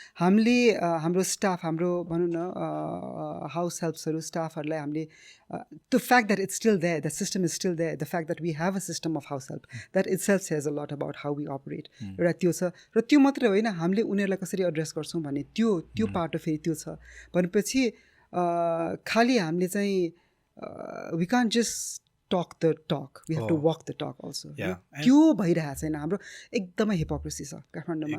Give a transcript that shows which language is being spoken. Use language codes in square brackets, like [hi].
[ne] हामीले हाम्रो स्टाफ, हाम्रो भनौँ न हाउस हेल्प्सहरू स्टाफहरूलाई हामीले [en] the fact that it's still there, the system is still there, the fact that we have a system of house help that itself says a lot about how we operate, [ne] एउटा त्यो छ। र त्यो मात्रै होइन, हामीले उनीहरूलाई कसरी एड्रेस गर्छौँ भन्ने त्यो पाटो फेरि त्यो छ। भनेपछि खालि हामीले चाहिँ [en] We can't just talk the talk, we have to walk the talk also. [ne] त्यो भइरहेको छैन, हाम्रो एकदमै हिपोक्रेसी छ काठमाडौँमा